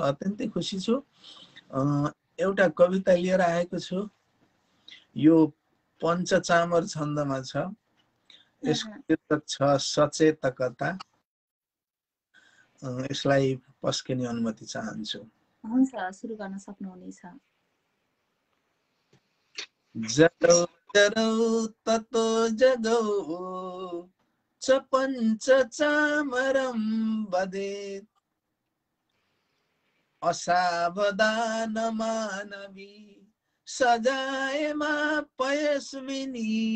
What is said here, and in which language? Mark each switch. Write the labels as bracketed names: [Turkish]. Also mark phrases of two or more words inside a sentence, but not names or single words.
[Nepali] अत्यन्तै खुसी छु। एउटा कविता लिएर आएको छु। यो पञ्चचामर छन्दमा छ। यसको शीर्षक छ सचेतकता। यसलाई पस्किने अनुमति चाहन्छु। हुन्छ, सुरु गर्न सक्नुहुनेछ। [Sanskrit] जगौ जरौ ततो जगौ च पञ्चचामरं वदेत् [Nepali] असावधान मानवी सजायमा पयस्विनी।